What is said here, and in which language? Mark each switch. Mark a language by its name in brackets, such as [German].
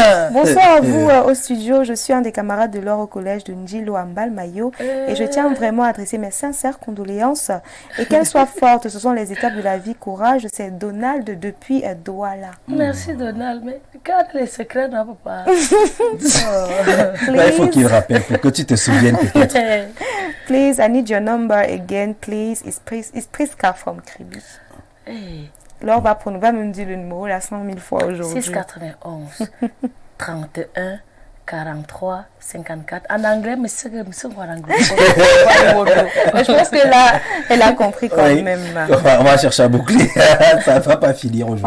[French] Bonsoir à vous au studio. Je suis un des camarades de Laure au collège de Ndjilo Ambal Mayo et je tiens vraiment à adresser mes sincères condoléances et qu'elle soit forte. Ce sont les étapes de la vie. Courage. C'est Donald depuis Douala. Merci Donald, mais garde les secrets, non papa. Là, il faut qu'il rappelle pour que tu te souviennes peut-être. [English] Please, I need your number again, please. It's Priska from Kribi. Hey. [French] Laure va me dire le numéro là 100 000 fois aujourd'hui. 691 31 43 54. En anglais, mais c'est quoi en anglais? Je pense que là, elle a compris quand même. On va chercher à boucler. Ça ne va pas finir aujourd'hui.